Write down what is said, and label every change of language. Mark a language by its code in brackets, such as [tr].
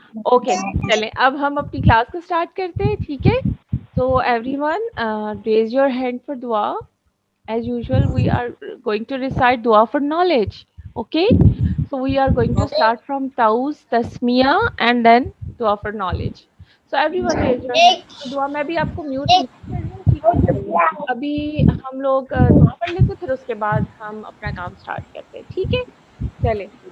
[ur] Okay چلیں اب ہم اپنی کلاس کو اسٹارٹ کرتے ہیں, ٹھیک ہے. [en] So everyone raise your hand for دعا. As usual, we are going to recite dua for knowledge. Okay? So we are going to start from Taus, Tasmiya, and then dua for knowledge. So everyone raise your hand. [ur] So دعا میں بھی آپ کو mute نہیں کر رہی ہوں, ٹھیک ہے. ابھی ہم لوگ دعا پڑھ لیتے, پھر اس کے بعد ہم اپنا کام اسٹارٹ کرتے ہیں, ٹھیک ہے. چلیں.